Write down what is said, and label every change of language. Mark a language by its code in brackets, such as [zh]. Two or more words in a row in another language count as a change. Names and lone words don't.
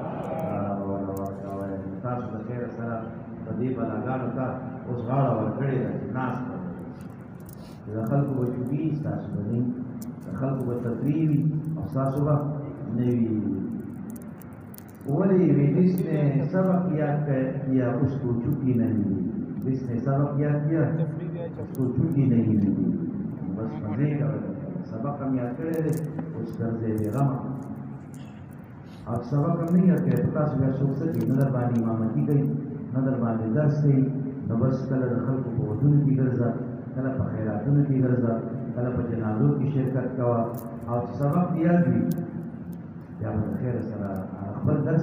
[ps] تاسو د خیره سره په دې بلاګانو ته اوس غاړه ورکړې ده چې ناست به چې د خلکو به چوبي ستاسو به نه د خلکو به تفریح وي او ستاسو به نه وي ولې وي [ur] جس نے سبق یاد کیا اس کو چوکی نہیں ملی جس نے سبق یاد کیا اس کو چوکی نہیں ملی بس مزے کا سبق ہم یاد کرے اس قرضے بے غم [ps] او سبق هم نه کوي په تاسو بیا څوک څه کوي نظر باندې امامتي کوي نظر باندې درس کوي نو بس کله د خلکو په ودونو کې ګرځه کله په خیراتونو کې ګرځه کله په جنازو کې شرکت کوه او چې سبق دې یاد وي بیا به د خیر سره خپل درس